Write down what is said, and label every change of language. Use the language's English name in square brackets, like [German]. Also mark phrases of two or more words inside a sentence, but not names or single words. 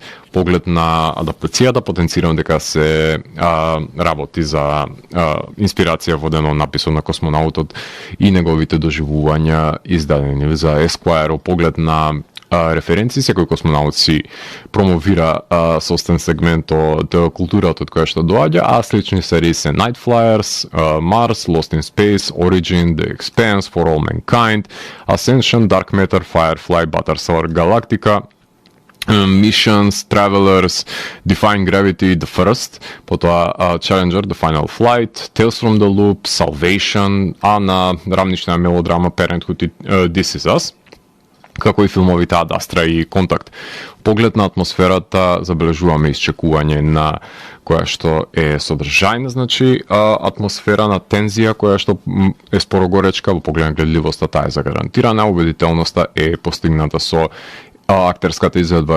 [Macedonian] поглед на адаптацијата, потенцирам дека се работи за инспирација водено написот на космонаутот и неговите доживувања издадени за Esquire, поглед на референции, секој космонаут си промовира собствен сегмент од културата од која што доаѓа, а слични серии се Night Flyers, Mars, Lost in Space, Origin, The Expanse, For All Mankind, Ascension, Dark Matter, Firefly, Battlestar Galactica, Missions, Travelers, Defying Gravity, The First, потоа Challenger, The Final Flight, Tales from the Loop, Salvation, а на рамнична мелодрама Parenthood и This Is Us, како и филмовите Ad Astra и Контакт. Поглед на атмосферата забележуваме исчекување на која што е содржајна, значи атмосфера на тензија која што е споро горечка, во поглед на гледливоста таа е загарантирана, убедителноста е постигната со актерската изведба.